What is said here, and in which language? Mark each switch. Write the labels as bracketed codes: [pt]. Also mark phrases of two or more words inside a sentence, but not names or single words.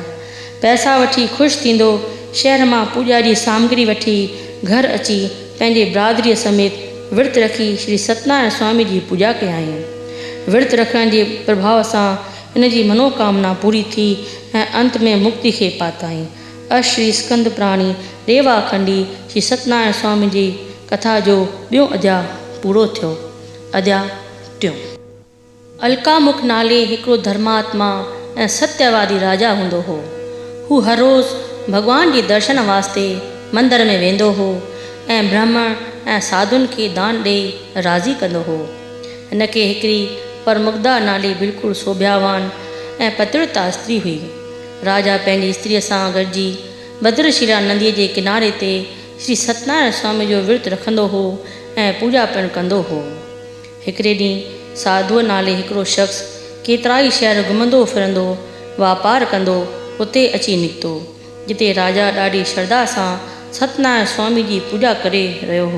[sd] पैसा वठी ख़ुशि थींदो शहर मां पूॼा जी सामग्री वठी घर अची पंहिंजे बिरादरीअ समेत विर्त रखी श्री सत्यनारायण स्वामी जी पूॼा कयाईं। विर्त रखण जे प्रभाव सां इन जी मनोकामना पूरी थी ऐं अंत में मुक्ति खे पाताईं। अश्री स्कंद प्राणी रेवा खंडी श्री सत्यनारायण स्वामी जी कथा जो ॿियों अध्याय पूरो थियो। अध्याय टियों। अलकामुख नाले हिकिड़ो धर्मात्मा ऐं सत्यवादी राजा हूंदो हो। हू हर रोज़ु भॻवान जे दर्शन वास्ते मंदर में वेंदो हो ऐं ब्राह्मण ऐं साधुनि खे दान ॾेई राज़ी कंदो हो। हिन खे हिकिड़ी परमुग्धा नाले बिल्कुलु सोभ्यावान ऐं पतिव्रता स्त्री हुई। राजा पंहिंजी स्त्रीअ सां गॾिजी भद्रशिला नदीअ जे किनारे ते श्री सत्यनारायण स्वामी जो विर्त रखंदो हो ऐं पूॼा पिणु कंदो हो। हिकिड़े ॾींहुं साधुअ नाले हिकिड़ो शख़्स केतिरा ई शहर घुमंदो फिरंदो वापारु कंदो उते अची निकितो, जिते राजा ॾाढी श्रद्धा सां सत्यनारायण स्वामी जी पूॼा करे रहियो हो।